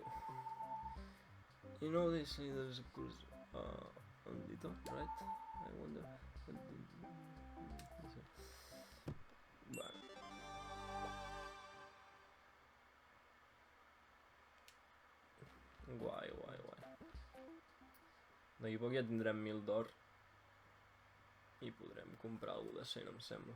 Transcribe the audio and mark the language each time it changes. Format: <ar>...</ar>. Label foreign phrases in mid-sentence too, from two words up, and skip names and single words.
<en>You know they say there's a cruise on Dito, right? I wonder...</en> <ca>Bueno. Guai, guai, guai. D'aquí poc ja tindrem 1000 d'or i podrem comprar alguna de 100, em sembla.</ca>